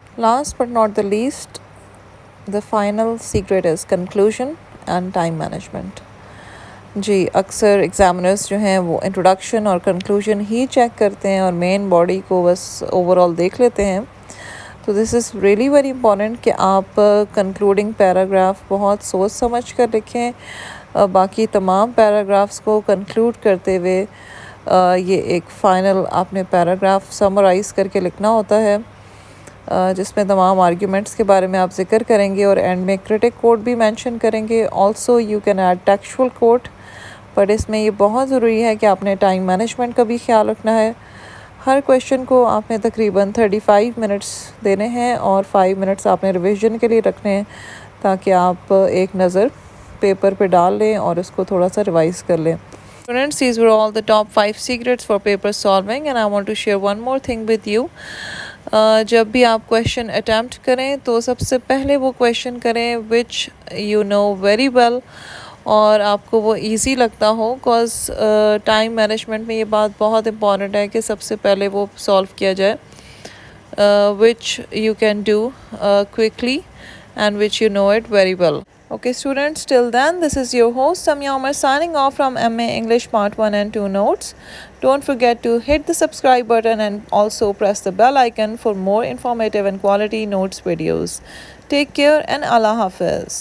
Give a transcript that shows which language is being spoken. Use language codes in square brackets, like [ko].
[en] Last but not the least, the final secret is conclusion and time management. [ur] جی, اکثر ایگزامنرس جو ہیں وہ introduction اور کنکلوژن ہی چیک کرتے ہیں اور مین باڈی کو بس اوور آل دیکھ لیتے ہیں. تو [en] this is really very important [ur] کہ آپ کنکلوڈنگ پیراگراف بہت سوچ سمجھ کر لکھیں. باقی تمام پیراگرافس کو کنکلوڈ کرتے ہوئے یہ ایک فائنل آپ نے پیراگراف سمرائز کر کے لکھنا ہوتا ہے, جس میں تمام آرگیومنٹس کے بارے میں آپ ذکر کریں گے اور اینڈ میں کرٹک کوٹ بھی مینشن کریں گے. [en] also you can add textual quote, [ur] but اس میں یہ بہت ضروری ہے کہ آپ نے ٹائم مینجمنٹ کا بھی خیال رکھنا ہے. ہر کویشچن کو آپ نے تقریباً 35 منٹس دینے ہیں اور 5 منٹس آپ نے ریویژن کے لیے رکھنے ہیں تاکہ آپ ایک نظر پیپر پہ ڈال لیں اور اس کو تھوڑا سا ریوائز کر لیں. [en] Students, these were all the top 5 secrets for paper solving, and I want to share one more thing with you. [ur] جب بھی آپ کویشچن اٹیمپٹ کریں تو سب سے پہلے وہ کویشچن کریں [en] which you know very well, [ur] اور آپ کو وہ ایزی لگتا ہو, کاز ٹائم مینجمنٹ میں یہ بات بہت امپورٹنٹ ہے کہ سب سے پہلے وہ سالو کیا جائے [en] which you can do quickly and which you know it very well. Okay students, till then this is your host Samia Umar signing off from MA English Part 1 and 2 Notes. Don't forget to hit the subscribe button and also press the bell icon for more informative and quality notes videos. Take care and Allah Hafiz.